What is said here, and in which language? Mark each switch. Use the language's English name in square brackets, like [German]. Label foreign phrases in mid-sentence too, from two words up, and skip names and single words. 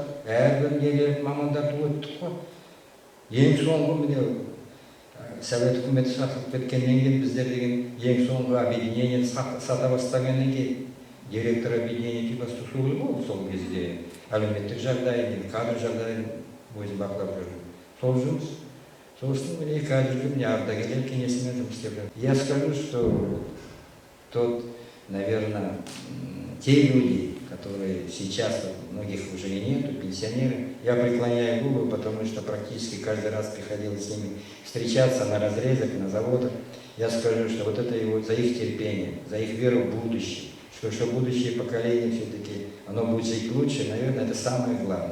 [Kazakh] Әрбір нелер мамандарды өттік қой. Ең соңғы міне Совет үкіметі сатылып кеткеннен кейін біздер деген ең соңғы объединение сата бастағаннан кейін [Russian] директор объединения [Kazakh] Екібастұз болды сол кезде әлеуметтік жағдайын, кадр жағдайын өзін бақылап жүрді. Сол жұмыс. Сосын міне қазіргі міне ардагерлер кеңесімен жұмыс істеп жүрді. [Russian] Я скажу, что тот, наверное, те люди, которые сейчас многих уже и нету, пенсионеры, я преклоняю голову, потому что практически каждый раз приходилось с ними встречаться на разрезах, на заводах. Я скажу, что вот это его, за их терпение, за их веру в будущее, что будущее поколение все-таки, оно будет жить лучше, наверное, это самое главное.